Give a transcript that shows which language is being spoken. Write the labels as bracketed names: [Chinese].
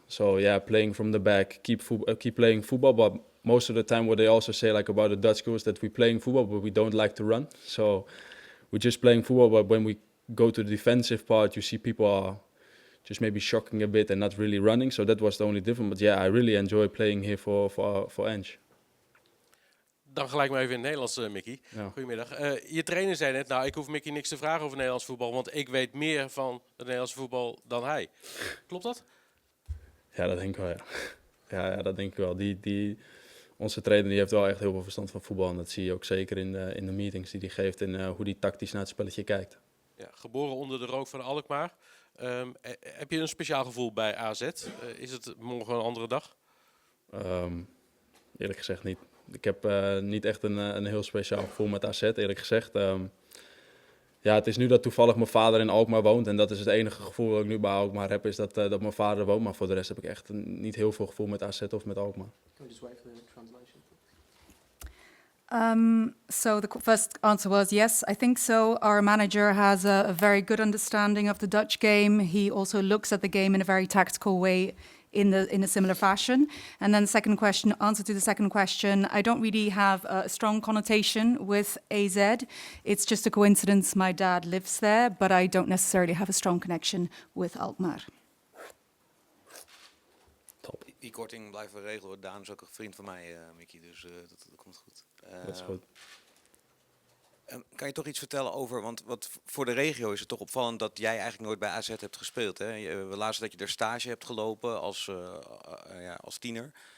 [English] So yeah, playing from the back, keep playing football. But most of the time, what they also say like about the Dutch school is that we're playing football, but we don't like to run. So we're just playing football. But when we go to the defensive part, you see people are just maybe shocking a bit and not really running. So that was the only difference. But yeah, I really enjoy playing here for Ange. [Dutch] Dan gelijk maar even in het Nederlands, Micky. Ja. Goedemiddag. Je trainer zei net, ik hoef Micky niks te vragen over Nederlands voetbal, want ik weet meer van het Nederlands voetbal dan hij. Klopt dat? Ja, dat denk ik wel, ja. Ja, dat denk ik wel. Onze trainer die heeft wel echt heel veel verstand van voetbal. En dat zie je ook zeker in de meetings die hij geeft en hoe hij tactisch naar het spelletje kijkt. Ja, geboren onder de rook van Alkmaar. Heb je een speciaal gevoel bij AZ? Is het morgen een andere dag? Eerlijk gezegd niet. Ik heb niet echt een heel speciaal gevoel met AZ, eerlijk gezegd. Ja, het is nu dat toevallig mijn vader in Alkmaar woont. En dat is het enige gevoel dat ik nu bij Alkmaar heb, is dat mijn vader woont. Maar voor de rest heb ik echt niet heel veel gevoel met AZ of met Alkmaar. [English] Can we just wait for the translation? So the first answer was yes, I think so. Our manager has a very good understanding of the Dutch game. He also looks at the game in a very tactical way, in a similar fashion. And then answer to the second question, I don't really have a strong connotation with AZ. It's just a coincidence my dad lives there, but I don't necessarily have a strong connection with Alkmaar. [Dutch] Top. Die korting blijven we regelen. Daan is ook een vriend van mij, Micky, dus dat komt goed. Dat is goed. Kan je toch iets vertellen over, want voor de regio is het toch opvallend dat jij eigenlijk nooit bij AZ hebt gespeeld. Hè? We lazen dat je er stage hebt gelopen als tiener.